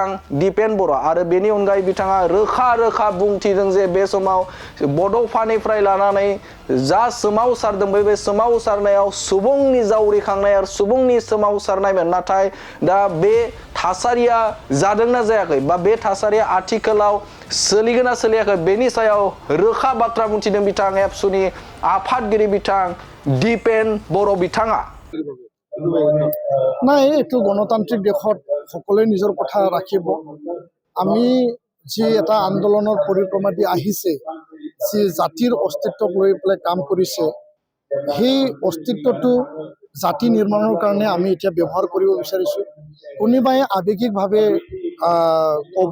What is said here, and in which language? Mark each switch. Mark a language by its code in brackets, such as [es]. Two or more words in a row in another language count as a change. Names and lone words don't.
[brx] दिपेन बर' आरो बेनि अनगायै बिथाङा रोखा बुंथिदों जे बे समाव बड'फानिफ्राय लानानै जा सोमावसारदों बे सोमावसारनायाव सुबुंनि जावरिखांनाय आरो सुबुंनि सोमावसारनायमोन नाथाय दा बे थासारिया जादोंना जायाखै बा बे थासारिया आथिखालाव सोलिगोन ना सोलियाखै बेनि सायाव रोखा बाथ्रा बुंथिदों बिथां एबसुनि आफादगिरि बिथां दिपेन बर' बिथाङा [as] নাই এইটো গণতান্ত্ৰিক দেশত সকলোৱে নিজৰ কথা ৰাখিব আমি যি এটা আন্দোলনৰ পৰিক্ৰমা দি আহিছে যি জাতিৰ অস্তিত্বক লৈ পেলাই কাম কৰিছে সেই অস্তিত্বটো জাতি নিৰ্মাণৰ কাৰণে আমি এতিয়া ব্যৱহাৰ কৰিব বিচাৰিছোঁ কোনোবাই আৱেগিকভাৱে ক'ব